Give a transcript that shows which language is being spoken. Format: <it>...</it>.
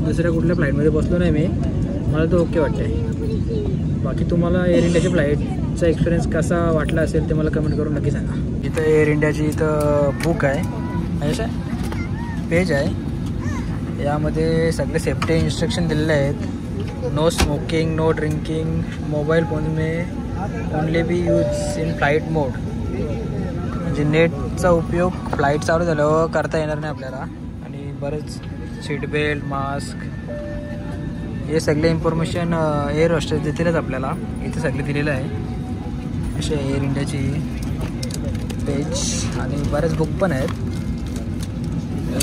<mr>दुसऱ्या कुठल्या फ्लाईटमध्ये बसलो नाही मी. मला तर ओके वाटतं आहे. बाकी तुम्हाला एअर इंडियाची फ्लाईटचा एक्सपिरियन्स कसा वाटला असेल ते मला कमेंट करून नक्की सांगा. इथं एअर इंडियाची इथं बुक आहे, असं पेज आहे. यामध्ये सगळे सेफ्टी इन्स्ट्रक्शन दिलेले आहेत.</mr> <en>No smoking, no drinking, mobile phone may only be use in flight mode.</en> <mr>म्हणजे नेटचा उपयोग फ्लाईट चालू झाल्यावर करता येणार नाही आपल्याला. आणि बरेच सीट बेल्ट, मास्क हे सगळे इन्फॉर्मेशन एअर होस्टेस देतीलच आपल्याला. इथे सगळे दिलेलं आहे. असे एअर इंडियाची पेज आणि बरेच बुक पण आहेत.</mr>